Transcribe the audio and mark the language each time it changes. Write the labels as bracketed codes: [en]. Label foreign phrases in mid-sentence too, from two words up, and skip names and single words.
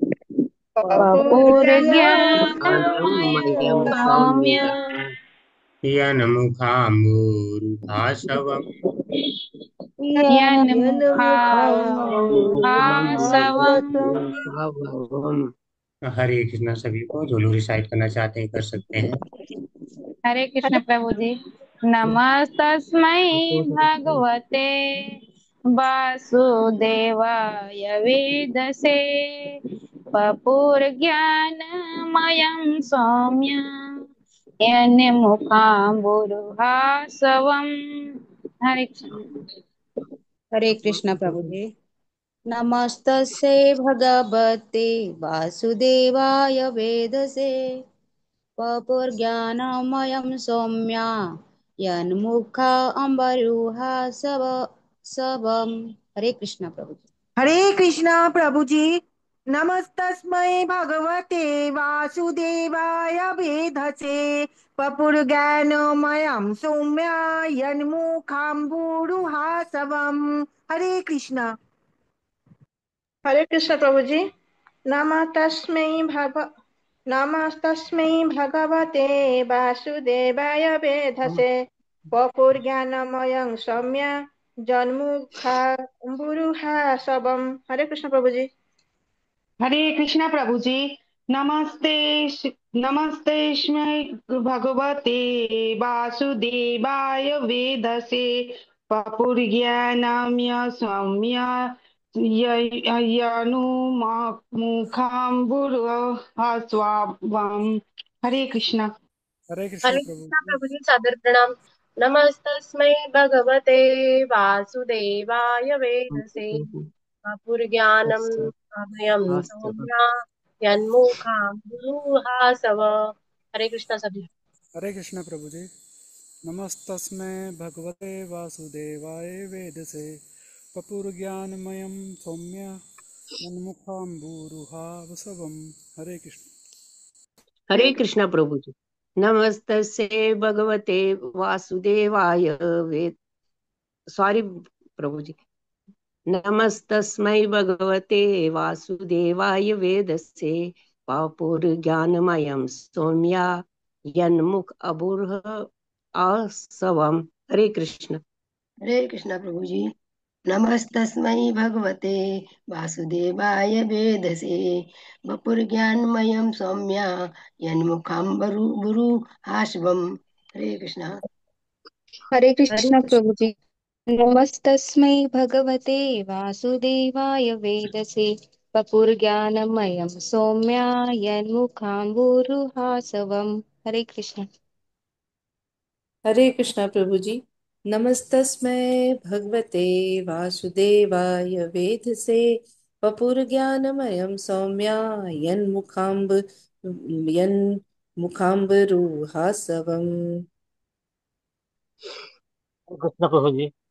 [sa] पपुर्ज्ञानमयं वयं सौम्य सौम्य यन्मुखाम्बुरुभासवम् यन्मुखाम्बुरुहासवम्। [hi] हरे कृष्णा सभी को। जो लोग रिसाइट करना चाहते हैं कर सकते हैं। हरे कृष्ण प्रभु जी। [sa] नमस्तस्मै भगवते वासुदेवाय वेदसे पपुर्ज्ञानमयं सौम्य यन्मुखाम्बुरुहासवम्। [hi] हरे कृष्ण। हरे कृष्ण प्रभु जी। [sa] नमस्तस्यै भगवते वासुदेवाय वेदसे पपुर्ज्ञानमयं सौम्या यन्मुखा अम्बरुहा सवम्। [hi] हरे कृष्ण प्रभु जी। हरे कृष्णा प्रभु जी। [sa] नमस्तस्मै भगवते वासुदेवाय वेधसे पपुर्ज्ञानमयं सौम्य यन्मुखाम्बुरुहासवम्। [hi] हरे कृष्ण। हरे कृष्ण प्रभु जी। [sa] नमः तस्मै भग नमस्तस्मै भगवते वासुदेवाय वेधसे पपुर्ज्ञानमयं सौम्य जन्मुखाम्बुरुहासवम्। [hi] हरे कृष्ण प्रभु जी। हरे कृष्णा प्रभु जी। [sa] नमस्ते नमस्तेस्मै भगवते वासुदेवाय वेदसे पपुर्ज्ञानम्य सौम्य यनुमुखाम्बुरुहस्वाम। [hi] हरे कृष्णा। हरे कृष्ण हरे प्रभु कृष्ण जी। प्रभु जी, सादर प्रणाम। [sa] नमस्तस्मै भगवते वासुदेवाय वेदसे पुरज्ञानम् अभयम् सौम्या यन्मुखाम्बुरुहासव। [hi] हरे कृष्ण सभी। हरे कृष्ण प्रभु जी। [sa] नमस्तस्मै भगवते वासुदेवाय वेदसे पपुर्ज्ञानमयं सौम्य यन्मुखाम्बुरुहा वसवम्। [hi] हरे कृष्ण। हरे कृष्ण प्रभु जी। [sa] नमस्तस्ये भगवते वासुदेवाय वेद [hi] सॉरी प्रभु जी। [sa] नमस्तस्मै भगवते वासुदेवाय वेदसे पापुर्ज्ञानमयं सौम्या यन्मुख अबुर्ह आसवम्। [hi] हरे कृष्ण। हरे कृष्ण प्रभु जी। [sa] नमस्तस्मै भगवते वासुदेवाय वेदसे वपुर्ज्ञानमयं सौम्या यन्मुखाम्बरु हाश्वम्। [hi] हरे कृष्ण। हरे हरे कृष्ण कृष्ण। प्रभु जी। [sa] नमस्तस्मै भगवते वासुदेवाय वेदसे वपुर्ज्ञानमयं सौम्यायन्मुखाम्बुरुहासवम्। [hi] हरे कृष्ण। हरे कृष्णा प्रभु जी। [sa] नमस्तस्मै भगवते वासुदेवाय वेधसे वपुर्ज्ञानमयं सौम्या यन्मुखाम्बुरुहासवम्। [hi] कृष्ण प्रभु जी।